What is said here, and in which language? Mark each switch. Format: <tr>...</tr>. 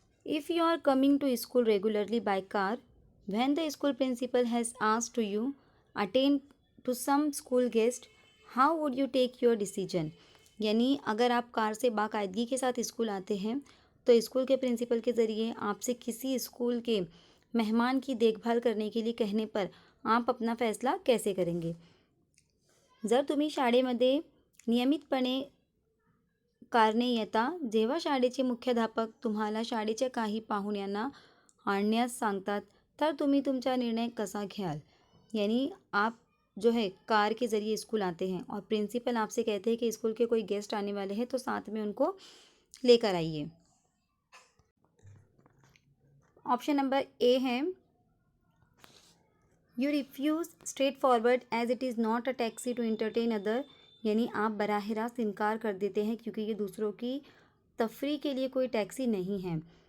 <en>If you are coming to school regularly by car, when the school principal has asked to you attend to some school guest, how would you take your decision?</en> <hi>यानी अगर आप car से बाकायदगी के साथ school आते हैं तो school के प्रिंसिपल के ज़रिए आपसे किसी स्कूल के मेहमान की देखभाल करने के लिए कहने पर आप अपना फैसला कैसे करेंगे?</hi> <mr>जर तुम्ही शाळेमध्ये नियमितपणे कारणे येता, जेव्हा शाळेचे मुख्याध्यापक तुम्हाला शाळेच्या काही पाहुण्यांना आणण्यास सांगतात, तर तुम्ही तुमचा निर्णय कसा घ्याल?</mr> <hi>यानी आप जो है कार के ज़रिए स्कूल आते हैं और प्रिंसिपल आपसे कहते हैं कि स्कूल के कोई गेस्ट आने वाले हैं तो साथ में उनको लेकर आइए। ऑप्शन नंबर ए है,</hi> <en>you refuse straight forward as it is not a taxi to entertain other,</en> <hi>यानी आप बराह रास्त इनकार कर देते हैं क्योंकि ये दूसरों की तफरी के लिए कोई टैक्सी नहीं है।</hi>